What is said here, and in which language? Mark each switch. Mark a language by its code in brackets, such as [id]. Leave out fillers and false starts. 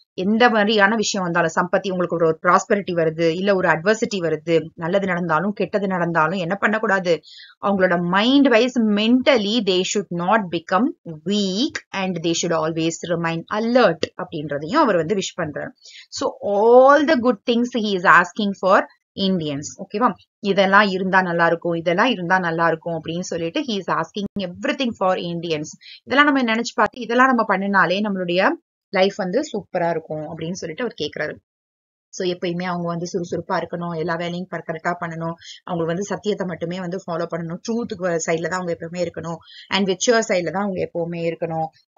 [ta] எந்த மாதிரியான விஷயம் வந்தாலும், சம்பத்தி உங்களுக்கு ஒரு ப்ராஸ்பரிட்டி வருது, இல்ல ஒரு அட்வர்சிட்டி வருது, நல்லது நடந்தாலும் கெட்டது நடந்தாலும் என்ன பண்ணக்கூடாது, அவங்களோட mind wise mentally [en] they should not become weak and they should always remain alert [ta] அப்படின்றதையும் அவர் வந்து விஷ் பண்றாரு. [en] So all the good things he is asking for Indians. [ta] ஓகேவா? இதெல்லாம் இருந்தா நல்லா இருக்கும், இதெல்லாம் இருந்தா நல்லா இருக்கும் அப்படின்னு சொல்லிட்டு [en] he is asking everything for Indians. [ta] இதெல்லாம் நம்ம நினைச்சு பார்த்து இதெல்லாம் நம்ம பண்ணினாலே நம்மளுடைய லைஃப் வந்து சூப்பரா இருக்கும் அப்படின்னு சொல்லிட்டு அவர் கேக்குறாரு. சோ எப்பயுமே அவங்க வந்து சுறுசுறுப்பா இருக்கணும், எல்லா வேலையும் கரெக்டா பண்ணணும், அவங்க வந்து சத்தியத்தை மட்டுமே வந்து ஃபாலோ பண்ணணும், ட்ரூத்துக்கு சைட்ல தான் அவங்க எப்பவுமே இருக்கணும், அண்ட் விச்சுவர் சைட்ல தான் அவங்க எப்பவுமே இருக்கணும்.